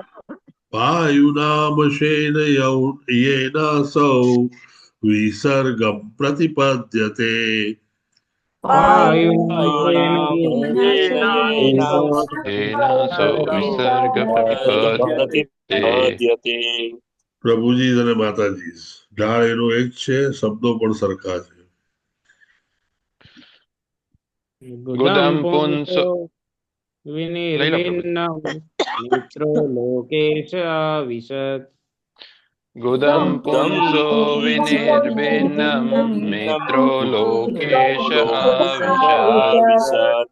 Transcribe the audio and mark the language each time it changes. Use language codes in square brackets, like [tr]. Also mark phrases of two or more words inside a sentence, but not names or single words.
[sa] वायुनामशेन येनासौ विसर्गं प्रतिपद्यते येनासौ विसर्ग प्रतिपद्यते [gu] પ્રભુજી અને માતાજી ઢાળ એનો એક છે, શબ્દો પણ સરખા છે. [sa] गुदं पुंसो विनिर्भिन्नं मित्रो लोकेश आविशत् गुदं पुंसो विनिर्भिन्नं मित्रो लोकेश आविशत्